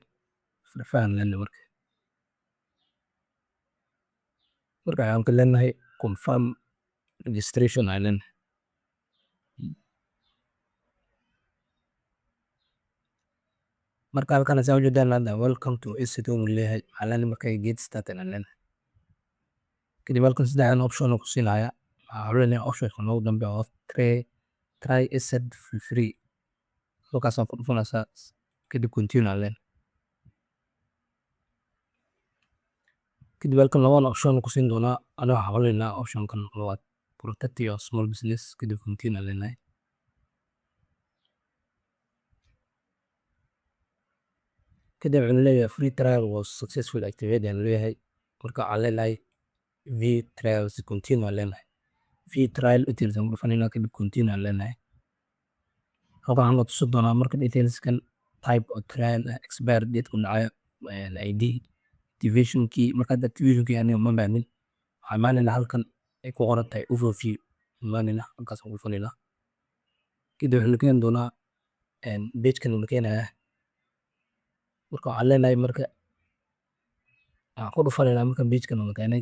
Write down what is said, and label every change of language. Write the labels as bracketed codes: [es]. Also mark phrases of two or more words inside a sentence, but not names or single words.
[so] Verify aan leenahay marka. Marka waxaan ka leenahay [en] confirm registration [so] ayaan leenahay. Marka halkan aad ujeedaan hadda [en] welcome to Asset Home [so] ayuu leeyahay. Waxaan leenahay marka [en] get started [so] ayaan leenahay. Kadib halkan saddexdan option ku siinayaa. Waxaan leenahay option-ka noogu dambeeya oo [en] try asset for free. [so] Halkaas aad ku dhufanaysaa kadib continue aan leenahay. Kadib halkan labada option ku siin doonaa. Aniga waxaan xawilinayaa option-kan labaad [en] protect your small business [so] kadib continue aan leenahay. Kadib wuxuu leeyahay [en] free trial was successfully activated [so] ayaan leeyahay. Marka waxaan leenahay [en] view trials continue [so] aan leenahay. [en] View trial details [so] aan ku dhufanaynaa kadib continue aan leenahay. Halkan waxaan tusi doonaa marka details-kan [en] type of trial expire date [so] ku dhacaya [en] ID activation key. [so] Marka hadda [en] activation key [so] aniga ma baahnin. Waxaan imaanaynaa halkan ay ku qoran tahay overview. Imaanaynaa halkaas aan ku dhufanaynaa. Kadib wuxuu keeni doonaa page-kan uu keenayaa. Marka waxaan leenahay marka waxaan ku dhufanaynaa marka page-kan uu keenay.